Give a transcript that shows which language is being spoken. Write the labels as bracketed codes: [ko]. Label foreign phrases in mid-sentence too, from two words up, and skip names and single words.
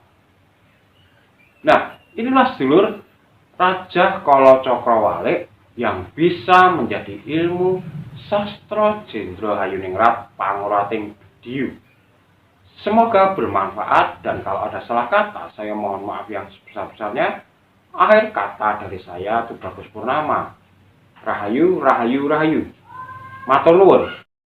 [id] Nah, inilah sedulur Raja Kala Cakrawala yang bisa menjadi ilmu sastra Jendra Hayuningrat Pangurating Diu. Semoga bermanfaat, dan kalau ada salah kata, saya mohon maaf yang sebesar-besarnya. Akhir kata dari saya, Tubagus Purnama. [jv] Rahayu, rahayu, rahayu. Matur nuwun.